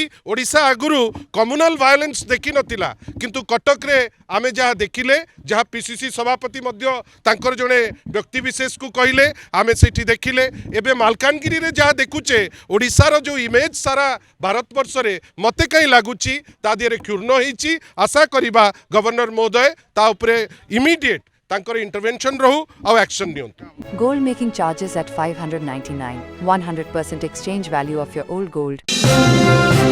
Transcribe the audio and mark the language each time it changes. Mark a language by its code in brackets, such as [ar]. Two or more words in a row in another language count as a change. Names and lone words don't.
[or] ଓଡ଼ିଶା ଆଗରୁ [en] communal violence [or] ଦେଖି ନଥିଲା କିନ୍ତୁ କଟକରେ ଆମେ ଯାହା ଦେଖିଲେ ଯାହା ପିସିସି ସଭାପତି ମଧ୍ୟ ତାଙ୍କର ଜଡ଼େ ବ୍ୟକ୍ତି ବିଶେଷକୁ କହିଲେ ଆମେ ସେଠି ଦେଖିଲେ ଏବେ ମାଲକାନଗିରିରେ ଯାହା ଦେଖୁଛେ ଓଡ଼ିଶାର ଯୋ ଇମେଜ ସାରା ଭାରତବର୍ଷରେ ମତେ କହିଁ ଲାଗୁଛି ତା ଦିରେ କ୍ଷୁଣ୍ଣ ହୋଇଛି ଆଶା କରିବା ଗଭର୍ଣ୍ଣର ମହୋଦୟ ତା ଉପରେ ଇମିଡିଏଟ ତାଙ୍କର ଇଣ୍ଟରଭେନସନ ରହୁ ଆଉ ଏକ୍ସନ ନିଅନ୍ତୁ। [en] Gold making charges at $599, 100% exchange value of your old gold.